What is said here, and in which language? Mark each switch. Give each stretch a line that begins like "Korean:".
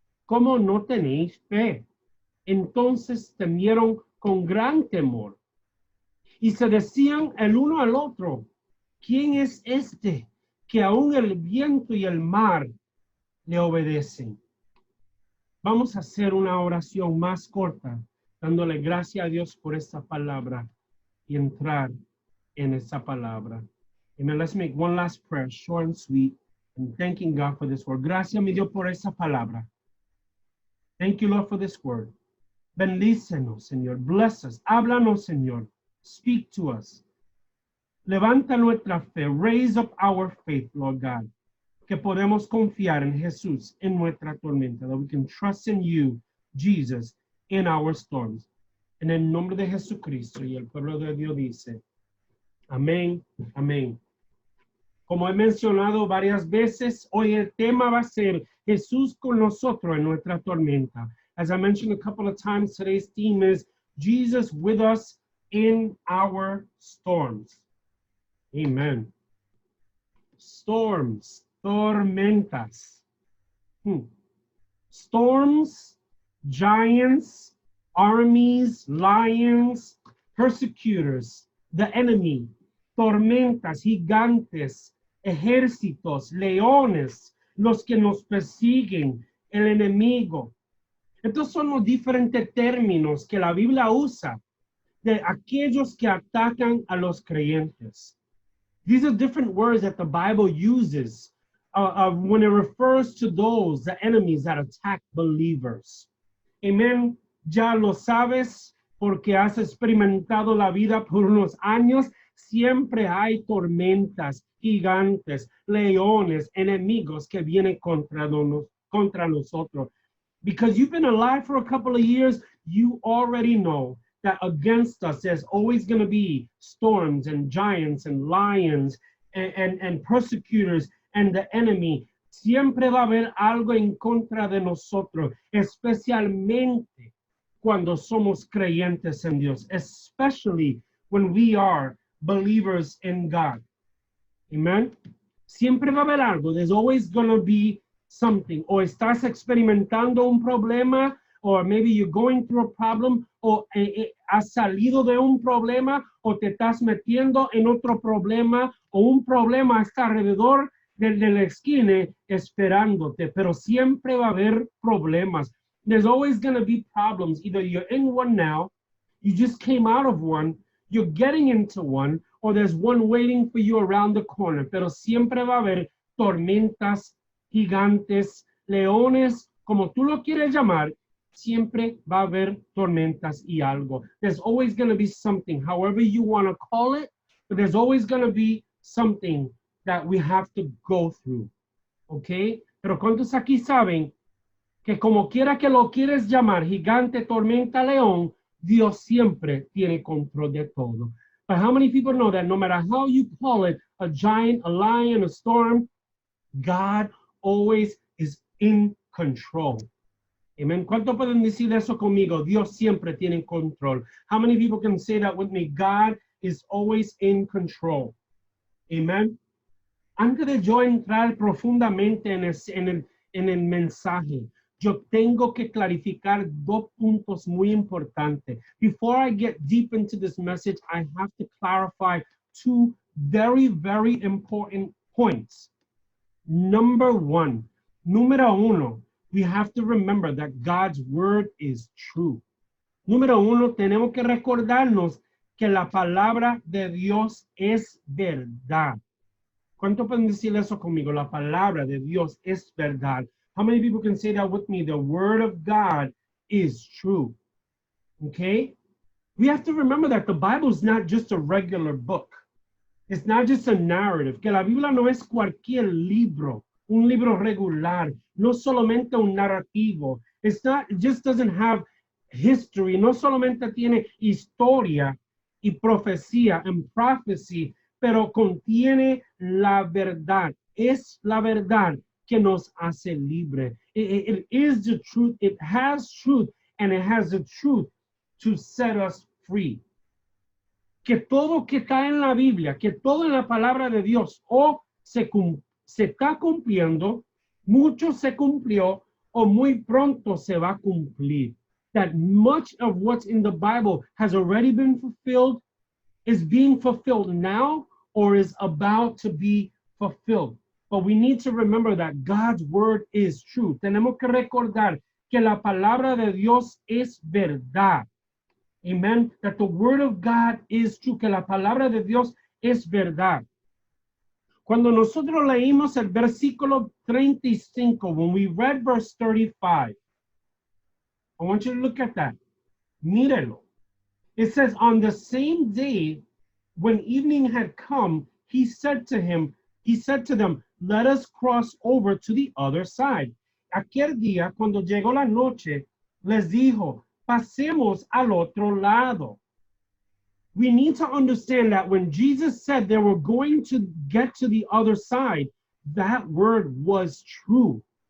Spanish: ¿Cómo no tenéis fe? Entonces temieron con gran temor y se decían el uno al otro, ¿quién es este que aún el viento y el mar le obedecen? Vamos a hacer una oración más corta, dándole gracias a Dios por esta palabra y entrar en esa palabra. Amen.
English: Let's make one last prayer, short and sweet, and thanking God for this word.
Spanish: Gracias, mi Dios, por esa palabra.
English: Thank you, Lord, for this word.
Spanish: Bendícenos, Señor.
English: Bless us.
Spanish: Háblanos, Señor.
English: Speak to us.
Spanish: Levanta nuestra fe.
English: Raise up our faith, Lord God.
Spanish: Que podemos confiar en Jesús en nuestra tormenta.
English: That we can trust in you, Jesus, in our storms.
Spanish: En el nombre de Jesucristo y el pueblo de Dios dice, amén, amén. Como he mencionado varias veces, hoy el tema va a ser Jesús con nosotros en nuestra tormenta.
English: As I mentioned a couple of times, today's theme is Jesus with us in our storms. Amen. Storms, tormentas. Storms, giants, armies, lions, persecutors, the enemy,
Spanish: tormentas, gigantes, ejércitos, leones, los que nos persiguen, el enemigo. Estos son los diferentes términos que la Biblia usa de aquellos que atacan a los creyentes.
English: These are different words that the Bible uses when it refers to those, the enemies that attack believers. Amen.
Spanish: Ya lo sabes porque has experimentado la vida por unos años. Siempre hay tormentas, gigantes, leones, enemigos que vienen contra nosotros.
English: Because you've been alive for a couple of years, you already know that against us, there's always going to be storms and giants and lions and persecutors and the enemy.
Spanish: Siempre va a haber algo en contra de nosotros, especialmente cuando somos creyentes en Dios,
English: especially when we are believers in God.
Spanish: Amen. Siempre va a haber algo.
English: There's always going to be something.
Spanish: O estás experimentando un problema,
English: or maybe you're going through a problem,
Spanish: o has salido de un problema, o te estás metiendo en otro problema, o un problema está alrededor de la esquina esperándote, pero siempre va a haber problemas.
English: There's always going to be problems. Either you're in one now, you just came out of one, you're getting into one, or there's one waiting for you around the corner.
Spanish: Pero siempre va a haber tormentas, gigantes, leones, como tú lo quieres llamar, siempre va a haber tormentas y algo.
English: There's always going to be something, however you want to call it, but there's always going to be something that we have to go through. ¿Ok?
Spanish: Pero ¿cuántos aquí saben que como quiera que lo quieres llamar, gigante, tormenta, león, Dios siempre tiene control de todo?
English: But how many people know that no matter how you call it, a giant, a lion, a storm, God always is in control? Amen.
Spanish: ¿Cuánto pueden decir eso conmigo? Dios siempre tiene control.
English: How many people can say that with me? God is always in control. Amen.
Spanish: Antes de yo entrar profundamente en el mensaje, yo tengo que clarificar dos puntos muy importantes.
English: Before I get deep into this message, I have to clarify two very, very important points.
Spanish: Número uno,
English: we have to remember that God's word is true.
Spanish: Número uno, tenemos que recordarnos que la palabra de Dios es verdad. ¿Cuánto pueden decir eso conmigo? La palabra de Dios es verdad.
English: How many people can say that with me? The word of God is true. Okay? We have to remember that the Bible is not just a regular book. It's not just a narrative.
Spanish: Que la Biblia no es cualquier libro, un libro regular, no solamente un narrativo.
English: It's not, it just doesn't have history,
Spanish: no solamente tiene historia y profecía
English: and prophecy,
Spanish: pero contiene la verdad. Es la verdad que nos hace libre.
English: It is the truth. It has truth, and it has the truth to set us free.
Spanish: Que todo que está en la Biblia, que todo en la palabra de Dios o se está cumpliendo, mucho se cumplió o muy pronto se va a cumplir.
English: That much of what's in the Bible has already been fulfilled, is being fulfilled now, or is about to be fulfilled. But we need to remember that God's word is true.
Spanish: Tenemos que recordar que la palabra de Dios es verdad. Amen.
English: That the word of God is true.
Spanish: Que la palabra de Dios es verdad. Cuando nosotros leímos el versículo 35,
English: when we read verse 35, I want you to look at that.
Spanish: Mírelo.
English: It says, on the same day, when evening had come, he said to them, let us cross over to the other side.
Spanish: Aquel día, cuando llegó la noche, les dijo, pasemos al otro lado.
English: We need to understand that when Jesus said they were going to get to the other side, that word was true.